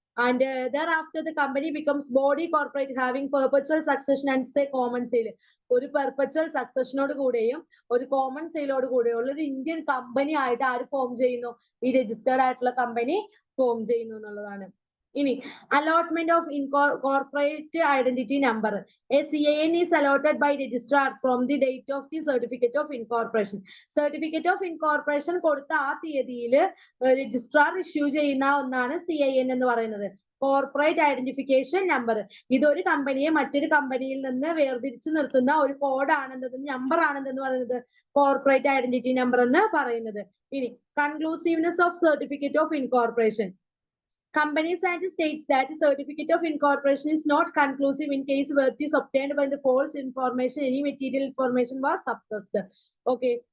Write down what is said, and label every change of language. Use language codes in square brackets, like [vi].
[en] And thereafter the company becomes body corporate having perpetual succession and say common sale. [ml] ഒരു perpetual സക്സഷനോട് കൂടെയും ഒരു common സെയിലോട് കൂടെയും ഉള്ള ഒരു ഇന്ത്യൻ കമ്പനി ആയിട്ട് ആര് ഫോം ചെയ്യുന്നു? ഈ രജിസ്റ്റേർഡ് ആയിട്ടുള്ള കമ്പനി ഫോം ചെയ്യുന്നു എന്നുള്ളതാണ്. [en] ഇനി allotment of corporate identity number. A CIN is allotted by registrar from the date of the certificate of incorporation. [ml] Certificate of incorporation കൊടുത്ത ആ തീയതിയിൽ രജിസ്ട്രാർ ഇഷ്യൂ ചെയ്യുന്ന ഒന്നാണ് CIN എന്ന് പറയുന്നത്. Corporate identification number. ഇതൊരു കമ്പനിയെ മറ്റൊരു കമ്പനിയിൽ നിന്ന് വേർതിരിച്ചു നിർത്തുന്ന ഒരു കോഡ് ആണെന്നത്, നമ്പർ ആണെന്ന് പറയുന്നത് കോർപ്പറേറ്റ് ഐഡന്റിറ്റി നമ്പർ എന്ന് പറയുന്നത്. ഇനി കൺക്ലൂസീവ്നെസ് of certificate of incorporation. [en] Companies Act states that certificate of incorporation is not conclusive in case worth is obtained by the false information, any material information was suppressed. Okay.